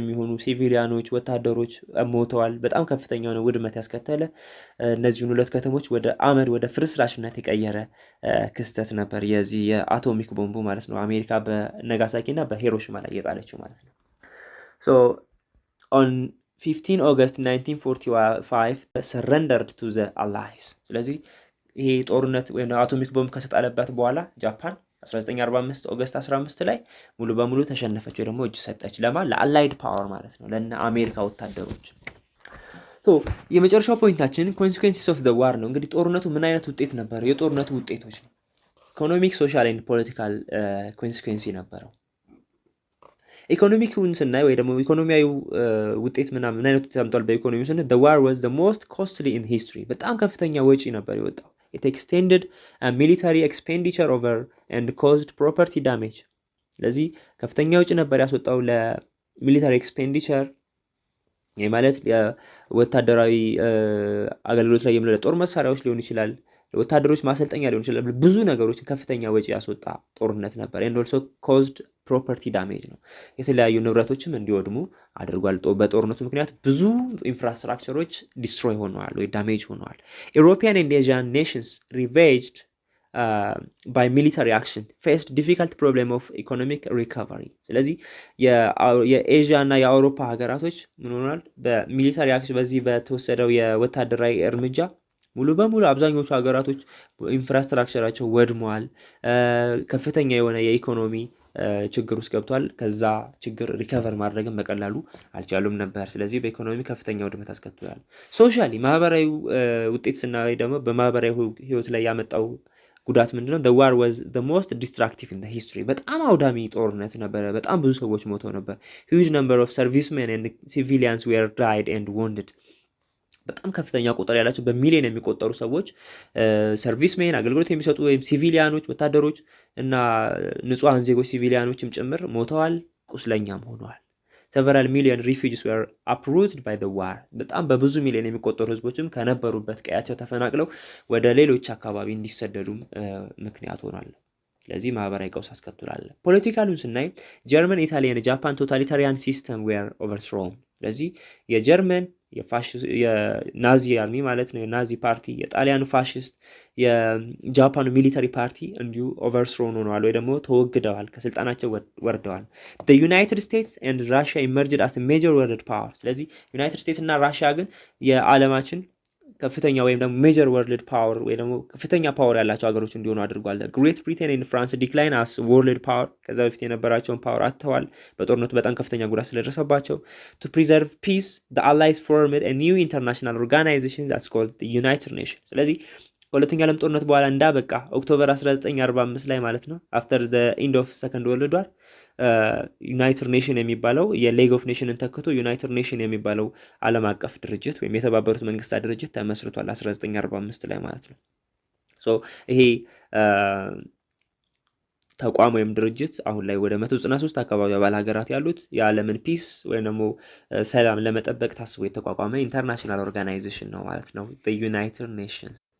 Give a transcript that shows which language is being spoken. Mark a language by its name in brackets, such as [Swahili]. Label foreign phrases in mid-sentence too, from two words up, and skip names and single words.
[Amharic] የሚሆኑ ሲቪሊያኖች ወታደሮች ሞተዋል። በጣም ከፍተኛ የሆነ ውድመት ያስከተለ እነዚህን ሁለት ከተሞች ወደ አመድ ወደ ፍርስራሽነት የቀየረ ክስተት ነበር የዚህ የአቶሚክ ቦምቡ ማለት ነው። አሜሪካ በነጋሳኪ እና በሂሮሺማ ላይ የጣለችው ማለት ነው። [English] so on 15 August 1945 surrendered to the allies። [Amharic] ስለዚህ ይሄ ጦርነት ወይም አቶሚክ ቦምብ ከተጣለበት በኋላ ጃፓን 1945 ኦገስት 15 ላይ ሙሉ በሙሉ ተሸነፈች ወይ ደግሞ እጅ ሰጠች። ለማን? [English] allied power [Amharic] ማለት ነው፣ ለነ አሜሪካ ወታደሮች። የመጨረሻው ፖይንታችን [English] consequences of the war [Amharic] ነው። እንግዲህ ጦርነቱ ምን አይነት ውጤት ነበር? የጦርነቱ ውጤቶች ነው። [English] economic, social and political consequence [Amharic] ነበረው። ኢኮኖሚክውን ስናይ ወይ ደግሞ ኢኮኖሚያዊ ውጤት ምን አይነት ውጤት አምጥቷል? በኢኮኖሚ ስናይ [English] the war was the most costly in history። [Amharic] በጣም ከፍተኛ ወጪ ነበር የወጣው። [English] It extended a military expenditure over and caused property damage። [Amharic] ስለዚህ ከፍተኛ ወጪ ነበር ያስወጣው [English] military expenditure [Amharic] ማለት ወታደራዊ አገልግሎት ላይ የሚውሉ ጦር መሳሪያዎች ሊሆን ይችላል፣ ወታደሮች ማሰልጠኛ ሊሆን ይችላል። ብዙ ነገሮች ከፍተኛ ወጪ ያስወጣ ጦርነት ነበር። [English] and also caused property damage [Amharic] ነው። የተለያዩ ንብረቶችም እንዲወድሙ አድርጓል። በጦርነቱ ምክንያት ብዙ ኢንፍራስትራክቸሮች ዲስትሮይ ሆነዋል ወይ ዳሜጅ ሆነዋል። [English] European and Asian nations ravaged by military action faced difficult problem of economic recovery። [Amharic] ስለዚህ የኤዥያ እና የአውሮፓ ሀገራቶች ምን ሆነዋል? በሚሊታሪ አክሽን በዚህ በተወሰደው የወታደራዊ እርምጃ ሙሉ በሙሉ አብዛኞቹ ሀገራቶች ኢንፍራስትራክቸራቸው ወድመዋል። ከፍተኛ የሆነ የኢኮኖሚ ችግር ውስጥ ገብቷል። ከዛ ችግር ሪከቨር ማድረግም በቀላሉ አልቻሉም ነበር። ስለዚህ በኢኮኖሚ ከፍተኛ ውድመት አስከትሏል። ሶሻሊ ማህበራዊ ውጤት ስናይ ደግሞ በማህበራዊ ህይወት ላይ ያመጣው ጉዳት ምንድነው? [English] the war was the most destructive in the history። [Amharic] በጣም አውዳሚ ጦርነት ነበረ። በጣም ብዙ ሰዎች ሞተው ነበር። [English] huge number of servicemen and civilians were died and wounded። [Amharic] በጣም ከፍተኛ ቁጥር ያላቸው በሚሊዮን የሚቆጠሩ ሰዎች ሰርቪስሜን አገልግሎት የሚሰጡ ወይም ሲቪሊያኖች ወታደሮች እና ንጹሃን ዜጎች ሲቪሊያኖችም ጭምር ሞተዋል፣ ቁስለኛም ሆነዋል። [English] several million refugees were uprooted by the war። [Amharic] በጣም በብዙ ሚሊዮን የሚቆጠሩ ህዝቦችም ከነበሩበት ቀያቸው ተፈናቅለው ወደ ሌሎች አካባቢ እንዲሰደዱም ምክንያት ሆኗል። ስለዚህ ማህበራዊ ቀውስ አስከትሏል። ፖለቲካሉን ስናይ ጀርመን፣ ኢታሊያን፣ ጃፓን [English] totalitarian system were overthrown። [Amharic] ስለዚህ የጀርመን የናዚ አርሚ ማለት ነው የናዚ ፓርቲ፣ የጣሊያኑ ፋሽስት፣ የጃፓኑ ሚሊታሪ ፓርቲ እንዲሁ ኦቨርትሮን ሆነዋል ወይ ደግሞ ተወግደዋል፣ ከስልጣናቸው ወርደዋል። [English] the United States and Russia emerged as a major world power። [Amharic] ስለዚህ ዩናይትድ ስቴትስ እና ራሽያ ግን የዓለማችን ከፍተኛ ወይም ደግሞ [English] major world power [Amharic] ወይ ደግሞ ከፍተኛ ፓወር ያላቸው ሀገሮች እንዲሆኑ አድርጓል። [English] Great Britain and France decline as world power። [Amharic] ከዛ በፊት የነበራቸውን ፓወር አጥተዋል በጦርነቱ በጣም ከፍተኛ ጉዳት ስለደረሰባቸው። [English] to preserve peace the allies formed a new international organization that's called the United Nations። [Amharic] ስለዚህ ከሁለተኛ ዓለም ጦርነት በኋላ እንዳበቃ ኦክቶበር 1945 ላይ ማለት ነው [English] after the end of second world war [Amharic] ዩናይትድ ኔሽን የሚባለው የሌግ ኦፍ ኔሽንን ተክቶ ዩናይትድ ኔሽን የሚባለው ዓለም አቀፍ ድርጅት ወይም የተባበሩት መንግስታት ድርጅት ተመስርቷል 1945 ላይ ማለት ነው። ሶ ይሄ ተቋም ወይም ድርጅት አሁን ላይ ወደ 193 አካባቢ አባል ሀገራት ያሉት የዓለምን ፒስ ወይም ደግሞ ሰላም ለመጠበቅ ታስቦ የተቋቋመ [English] international organization [Amharic] ነው ማለት ነው፣ በዩናይትድ ኔሽንስ።